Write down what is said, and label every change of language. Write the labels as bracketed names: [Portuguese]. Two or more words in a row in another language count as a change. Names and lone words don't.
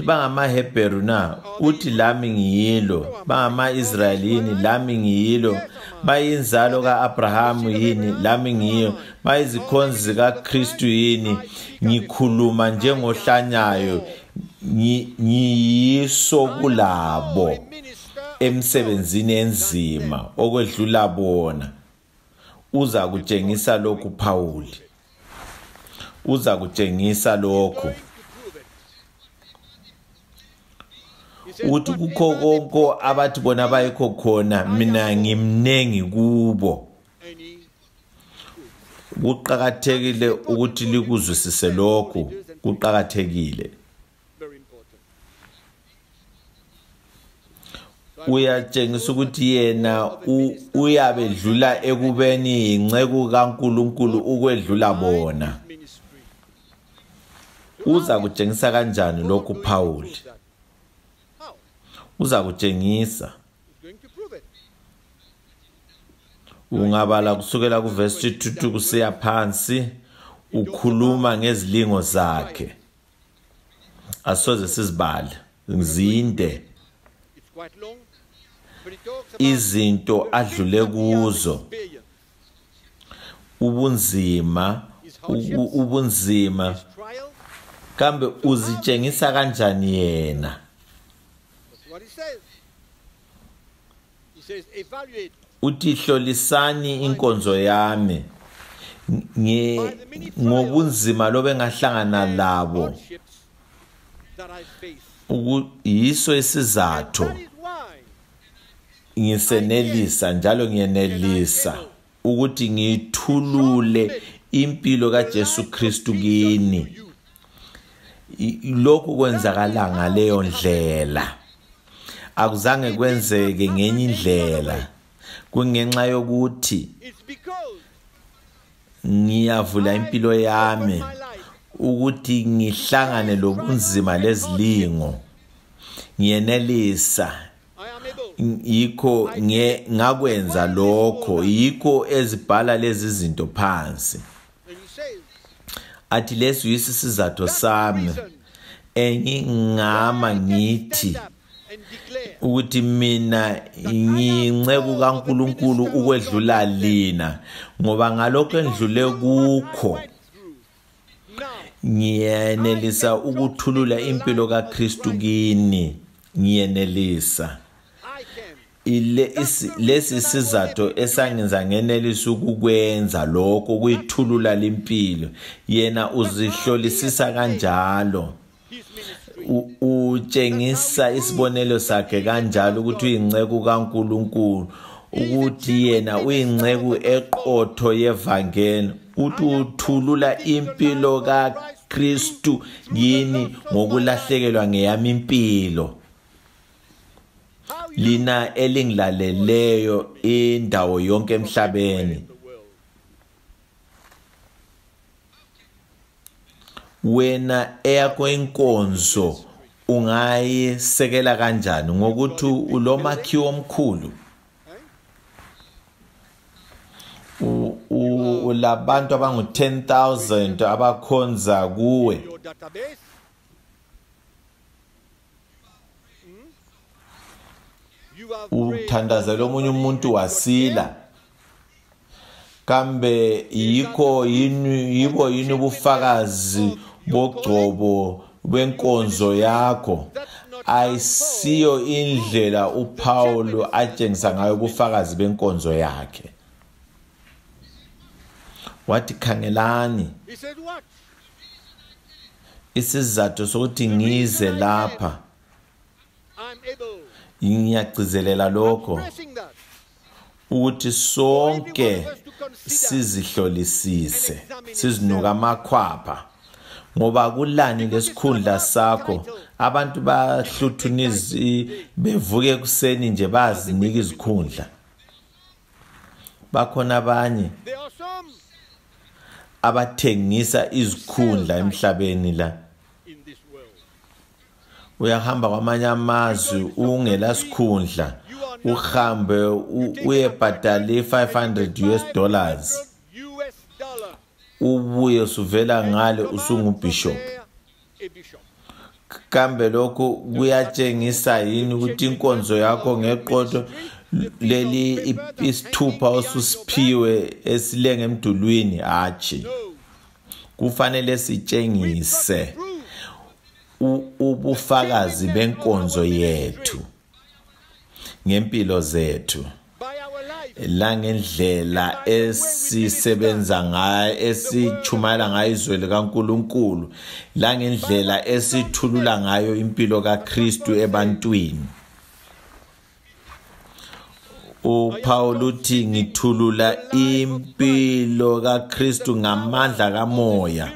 [North Ndebele] bangamaHebheru na, uthi lami ngiyilo, bangama-Israyelini lami ngiyilo, bayinzalo ka-Abrahamu yini, lami ngiyo, bayizikhonzi zikaKristu yini, ngikhuluma njengohlanyayo, ngiyiso kulabo [English] A minister [North Ndebele] emsebenzini enzima okwedlula bona. Uza kutshengisa lokhu Pawuli, uza kutshengisa lokhu. [English] going to prove it. He says, [North Ndebele] Uthi kukho konke abathi bona bayikho khona, mina ngimnengi kubo. any Kuqakathekile ukuthi likuzwisise lokhu, kuqakathekile. [English] very important. [North Ndebele] Uyatshengisa ukuthi yena uyabedlula ekubeni inceku kaNkulunkulu ukwedlula bona. Ministry. Uza kutshengisa kanjani lokhu Pawuli? [English] Prove that. How? [North Ndebele] Uza kutshengisa. [English] He's going to prove it. [North Ndebele] Ungabala kusukela kuverse 22 kusiya phansi, ukhuluma ngezilingo zakhe. Asoze sizibale, zinde [English] It's quite long, but it talks about [North Ndebele] izinto adlule kuzo, experience, ubunzima, ubunzima, [English] his trial. [North Ndebele] kambe uzitshengisa kanjani yena? [English] That's what he says. He says, evaluate [North Ndebele] Uthi hlolisani inkonzo yami ngobunzima lobe ngahlangana labo, [English] hardships that I face. [North Ndebele] yiso isizathu [English] That is why [North Ndebele] ngisenelisa njalo ngiyenelisa ukuthi ngithulule impilo kaJesu Kristu kini. Lokhu kwenzakala ngaleyo ndlela, akuzange kwenzeke ngenye indlela, kungenxa yokuthi [English] it's because [North Ndebele] ngiyavula impilo yami [English] my life [North Ndebele] ukuthi ngihlangane lobunzima lezilingo, ngiyenelisa. [English] I am able. [North Ndebele] Yikho ngakwenza lokho, yikho ezibhala lezi zinto phansi. [English] And he says, [North Ndebele] Athi leso yisizathu sami engingama ngithi [English] stand up and declare [North Ndebele] ukuthi mina ngiyinceku kaNkulunkulu ukwedlula lina, ngoba ngalokho endlule kukho [English] went through. Now, [North Ndebele] ngiyenelisa ukuthulula impilo kaKristu kini, ngiyenelisa. [English] I can. [North Ndebele] Lesi sizathu esangenza ngenelisa ukukwenza lokho, ukuyithulula limpilo. Yena uzihlolisisa kanjalo, [English] His ministry. [North Ndebele] utshengisa isibonelo sakhe kanjalo ukuthi uyinceku kaNkulunkulu, ukuthi yena uyinceku eqotho yevangeli, uthi uthulula impilo kaKristu yini ngokulahlekelwa ngeyami impilo. [English] How you [North Ndebele] Lina elingilaleleyo indawo yonke emhlabeni, [English] the world. [North Ndebele] wena eyakho inkonzo ungayisekela kanjani? Ngokuthi ulomakhiwo omkhulu, ulabantu abangu 10,000 abakhonza kuwe, [English] Your database. You have prayed [North Ndebele] uthandazela omunye umuntu wasila, kambe yibo yini ubufakazi bogcobo benkonzo yakho? Ayisiyo indlela uPaulo atshengisa ngayo ubufakazi benkonzo yakhe. Wathi khangelani, [English] He said what? [North Ndebele] isizathu sokuthi ngize lapha [English] I'm able. [North Ndebele] ngiyagcizelela lokho [English] Pressing that. [North Ndebele] ukuthi sonke sizihlolisise, sizinuka amakhwapha, ngoba kulani lesikhundla sakho. Abantu bahluthunizi bevuke kuseni nje bazinika izikhundla. Bakhona abanye [English] There are some [North Ndebele] abathengisa izikhundla emhlabeni la. [English] in this world. [North Ndebele] Uyahamba kwamanye amazwi ungela sikhundla, uhambe uyebhadala $500 [English] US dollar. [North Ndebele] ubuye usuvela ngale usungubishop. [English] A bishop. [North Ndebele] Kambe lokho kuyatshengisa yini ukuthi inkonzo yakho ngeqotho leli isithupha osusiphiwe esilenge emdulwini? Hachi, kufanele sitshengise ubufakazi benkonzo yethu ngempilo zethu, [English] By our life. [North Ndebele] la ngendlela esisebenza ngayo, esichumayela ngayo izwi likaNkulunkulu, la ngendlela esithulula ngayo impilo kaKristu ebantwini. uPaul uthi ngithulula impilo kaKristu ngamandla kamoya,